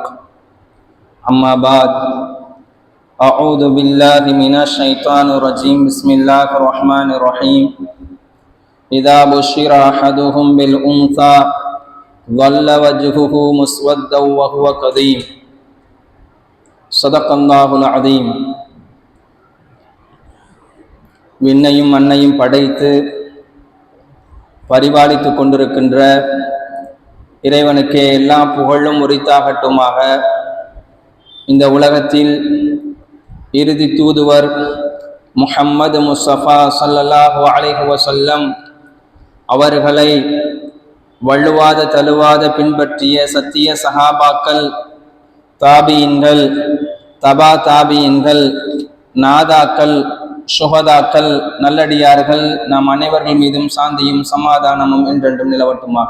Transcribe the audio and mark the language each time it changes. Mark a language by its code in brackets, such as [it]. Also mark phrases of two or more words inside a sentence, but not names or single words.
[ar] أما بعد، أعوذ بالله من الشيطان الرجيم. بسم الله الرحمن الرحيم. إذا بشر أحدهم بالأنثى ظل وجهه مسودا وهو كظيم. صدق الله العظيم. [ta] விண்ணையும் மண்ணையும் படைத்து பரிபாலித்து கொண்டிருக்கின்ற இறைவனுக்கே எல்லா புகழும் உரித்தாகட்டுமாக. இந்த உலகத்தில் இறுதி தூதுவர் முஹம்மது முஸ்தபா [ar] صلى الله عليه وسلم [ta] அவர்களை வள்ளுவாத தழுவாத பின்பற்றிய சத்திய சஹாபாக்கள், தாபியின்கள், தபா தாபியின்கள், நாதாக்கள், சுஹதாக்கள், நல்லடியார்கள் நாம் அனைவர்கள் மீதும் சாந்தியும் சமாதானமும் என்றென்றும் நிலவட்டுமாக.